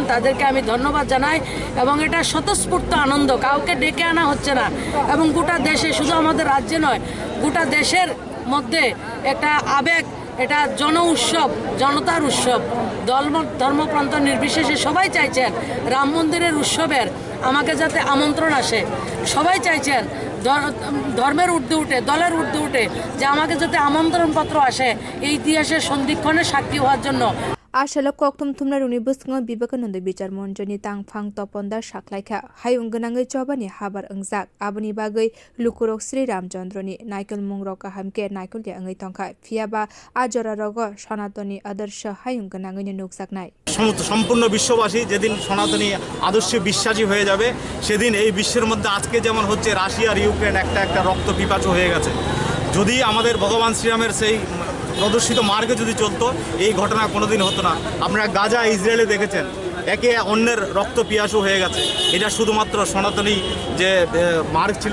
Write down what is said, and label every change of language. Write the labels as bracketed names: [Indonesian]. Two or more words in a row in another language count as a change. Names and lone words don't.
[Bangla] তাদেরকে আমি ধন্যবাদ জানাই এবং এটা স্বতঃস্ফূর্ত আনন্দ কাউকে ডেকে আনা হচ্ছে না এবং গোটা দেশে শুধু আমাদের রাজ্যে নয় গোটা দেশের মধ্যে একটা আবেগ এটা জন উৎসব জনতার উৎসব ধর্মপ্রান্ত নির্বিশেষে সবাই চাইছেন রাম মন্দিরের উৎসবের আমাকে যাতে আমন্ত্রণ আসে সবাই চাইছেন ধর্মের ঊর্ধ্বে উঠে দলের ঊর্ধ্বে উঠে যে আমাকে যাতে আমন্ত্রণপত্র আসে এই ইতিহাসের সন্ধিক্ষণে সাক্ষী হওয়ার জন্য [Kok Borok] आसाल कक्थुम थुमनाय रगनि बस्काङाव विवेकानanda बिचार मंचनि तांफां तपनदा साख्लायखा हायुं गोनाङै चबानि हाबार ओंजाक आबनि बागै लुकुरक श्री रामचंद्रनि नायकल मुंरक हामके नायकलया ओङै तंखा फियाबा आजरा रग सनातनी आदर्श हायुं गोनाङैनो नुकजाकनाय [Bangla] সম্পূর্ণ বিশ্ববাসী যেদিন সনাতনী আদর্শে বিশ্বাসী হয়ে যাবে সেদিন এই বিশ্বের মধ্যে আজকে যেমন হচ্ছে রাশিয়া আর ইউক্রেন একটা রক্ত পিপাসু হয়ে গেছে যদি আমাদের ভগবান শ্রীরামের সেই প্রদর্শিত মার্গে যদি চলতো এই ঘটনা কোনোদিন হতো না আপনারা গাজা ইসরায়েলে দেখেছেন একে অন্যের রক্ত পিয়াসু হয়ে গেছে এটা শুধুমাত্র সনাতনী যে মার্গ ছিল